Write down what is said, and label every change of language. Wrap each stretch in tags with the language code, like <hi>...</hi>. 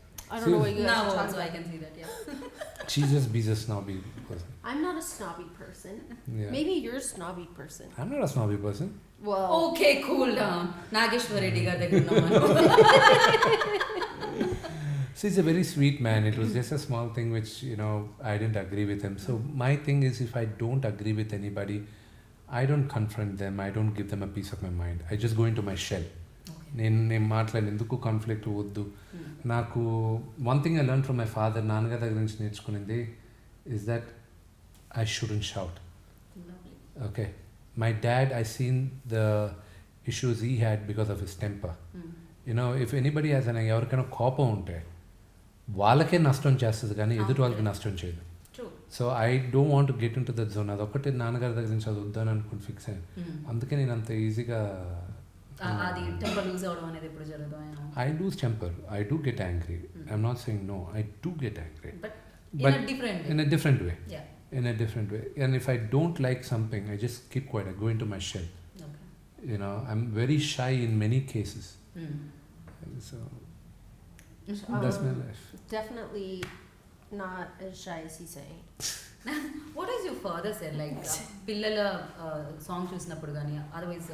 <en>I don't know what you guys now are talking also I about. can see that She just be a snobby person. I'm not a snobby person. Yeah. Maybe you're a snobby person. I'm not a snobby person. Well,</en> <te>okay cool down Nageswara Reddy గారి దగ్గర ఉన్నాం</te> <en>See, he's a very sweet man. It was just a small thing which, I didn't agree with him. So my thing is, if I don't agree with anybody, I don't confront them. I don't give them a piece of my mind. I just go into my shell.</en> <te>నేను మాట్లాడి ఎందుకు conflict వద్దు నాకు</te> <en>one thing I learn from my father</en> <te>నాన్నగారి దగ్గర నుంచి నేర్చుకునేది</te> <en>is that I shouldn't shout okay my dad I seen the issues he had because of his temper if anybody has</en> <te>అని ఎవరికైనా కోపం ఉంటే వాళ్ళకే నష్టం చేస్తుంది కానీ ఎదుటి వాళ్ళకి నష్టం చేయదు</te> <en>so I don't want to get into that zone</en> <te>అదొక్కటే నాన్నగారి దగ్గర నుంచి అది వద్దని అనుకుని ఫిక్స్ అయ్యాను అందుకే నేను అంత ఈజీగా అది టెంపర్ లూజ్ అవడం అనేది ఎప్పుడు జరుగుతుంది</te> <en>I lose temper. I do get angry. I'm not saying no. I do get angry. But But in a different way. Yeah. Yeah. In a different way. And if I don't like something, I just keep quiet. I go into my shell. Okay. I'm very shy in many cases. And so that's my life. definitely not as shy as he's saying. What does your father say?</en> <te>Like పిల్లల song చూసినప్పుడు కానీ otherwise</te>